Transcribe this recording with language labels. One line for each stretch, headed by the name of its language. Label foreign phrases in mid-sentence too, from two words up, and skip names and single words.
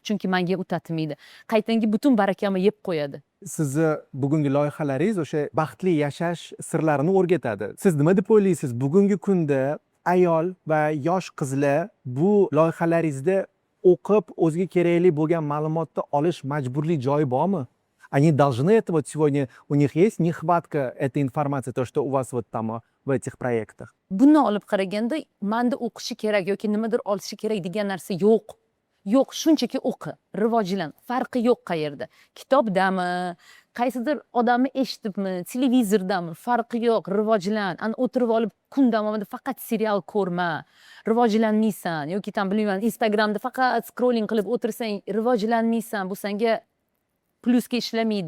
Uzbek: Chunki menga u tatmaydi. Qaytangi butun barakamni yeb qo'yadi. Sizni bugungi loyihalaringiz o'sha baxtli yashash sirlarini o'rgatadi. Siz nima deb o'ylaysiz? Bugungi kunda ayol va yosh qizlar bu loyihalaringizda o'qib, o'ziga kerakli bo'lgan ma'lumotni olish majburli joyi bormi?
Russian: Они должны это вот сегодня, у них есть нехватка этой информации, то, что у вас вот там в этих проектах?
Uzbek: Buni olib qaraganda, menda o'qishi kerak yoki nimadir olishi kerak degan narsa yo'q. Yo'q, shunchaki o'qi, rivojlan, farqi yo'q qayerda. Kitobdami, qaysidir odamni eshitibmi, televizordami, farqi yo'q, rivojlan. O'tirib olib kun davomida faqat serial ko'rma, rivojlanmaysan yoki bilmayman, Instagramda faqat scrolling qilib o'tirsang, rivojlanmaysan, bu senga plusga ishlamaydi.